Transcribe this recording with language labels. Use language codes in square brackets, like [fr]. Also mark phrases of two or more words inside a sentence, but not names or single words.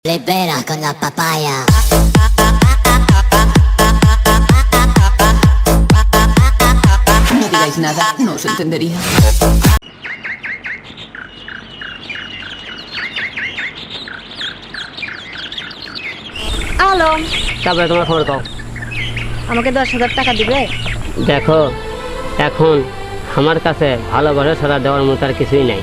[es] Libera con la papaya. No digáis nada, no os entendería. [bn] আলম, তারপরে তোমার খবর কও। আমাকে 10,000 টাকা দিবে? দেখো, এখন আমার কাছে ভালোবাসা ছাড়া দেওয়ার মতো আর কিছুই নাই।